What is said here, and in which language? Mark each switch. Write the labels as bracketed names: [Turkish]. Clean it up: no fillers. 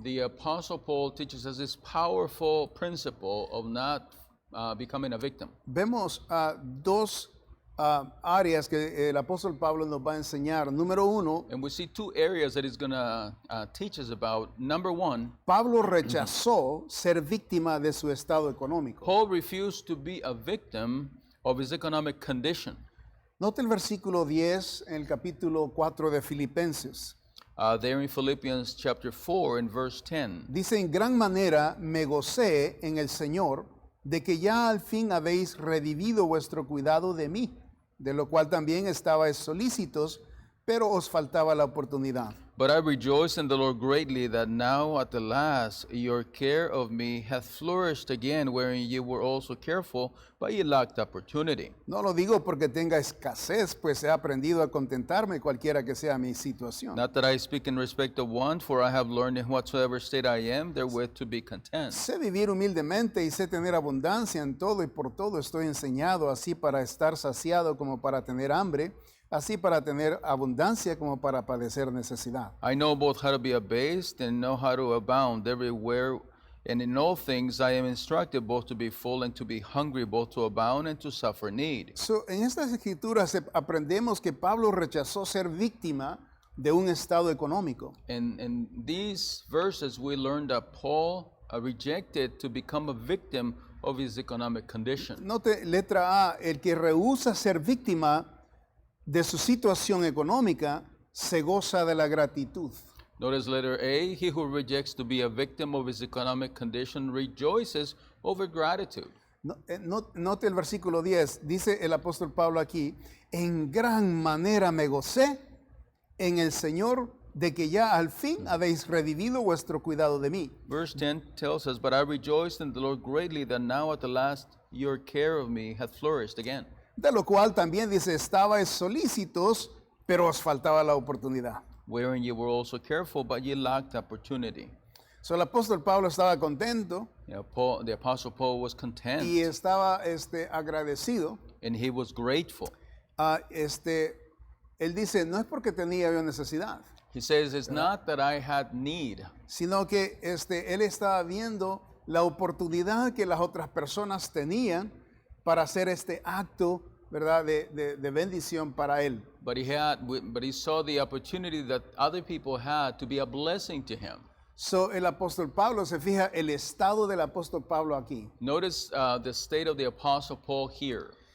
[English] The Apostle Paul teaches us this powerful principle of not becoming a victim. [Spanish] Vemos dos áreas que el apóstol Pablo nos va a enseñar. Número uno, [English] And we see two areas that he's going to teach us about. Number one, [Spanish] Pablo rechazó ser víctima de su estado económico. [English] Paul refused to be a victim of his economic condition. [Spanish] Note el versículo 10 en el capítulo 4 de Filipenses. [English] There in Philippians chapter 4 and verse 10. [Spanish] Dice, en gran manera me gocé en el Señor de que ya al fin habéis revivido vuestro cuidado de mí, de lo cual también estabais solícitos, pero os faltaba la oportunidad. [English] But I rejoice in the Lord greatly that now at the last your care of me hath flourished again, wherein ye were also careful, but ye lacked opportunity. [Spanish] No lo digo porque tenga escasez, pues he aprendido a contentarme cualquiera que sea mi situación. [English] Not that I speak in respect of want, for I have learned in whatsoever state I am therewith to be content. [Spanish] Sé vivir humildemente y sé tener abundancia en todo y por todo estoy enseñado, así para estar saciado como para tener hambre, así para tener abundancia como para padecer necesidad. [English] I know both how to be abased and know how to abound everywhere, and in all things I am instructed both to be full and to be hungry, both to abound and to suffer need. [Spanish] So, en estas escrituras aprendemos que Pablo rechazó ser víctima de un estado económico. [English] In these verses, we learned that Paul rejected to become a victim of his economic condition. [Spanish] Note letra A, el que rehúsa ser víctima de su situación económica se goza de la gratitud. [English] Notice letter A, he who rejects to be a victim of his economic condition rejoices over gratitude. [Spanish] Note el versículo 10, dice el apóstol Pablo aquí, en gran manera me gocé en el Señor de que ya al fin habéis revivido vuestro cuidado de mí. [English] Verse 10 tells us, but I rejoiced in the Lord greatly that now at the last your care of me hath flourished again. [Spanish] De lo cual también dice, estabais solícitos, pero os faltaba la oportunidad. [English] Wherein ye were also careful, but ye lacked opportunity. [Spanish] So, el apóstol Pablo estaba contento [English] The apostle Paul was content, [Spanish] y estaba agradecido. [English] and he was grateful. [Spanish] Él dice, no es porque tenía yo necesidad, [English] He says, it's not that I had need, [Spanish] sino que él estaba viendo la oportunidad que las otras personas tenían para hacer este acto, ¿verdad?, de bendición para él. [English] but he saw the opportunity that other people had to be a blessing to him. [Spanish] So, el apóstol Pablo, se fija el estado del apóstol Pablo aquí. [English] Notice the state of the apostle Paul here.